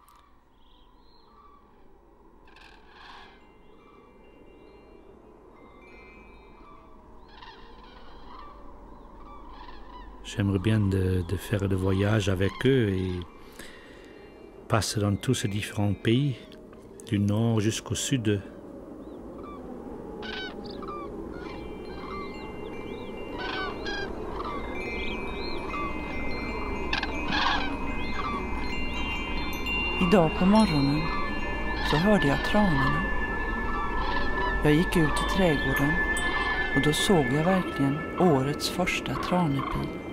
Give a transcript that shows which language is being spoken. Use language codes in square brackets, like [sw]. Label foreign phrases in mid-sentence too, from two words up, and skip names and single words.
[fr] J'aimerais bien de faire des voyages avec eux et passer dans tous ces différents pays, du nord jusqu'au sud. [sv] Idag på morgonen så hörde jag tranorna. Jag gick ut i trädgården och då såg jag verkligen årets första tranepil.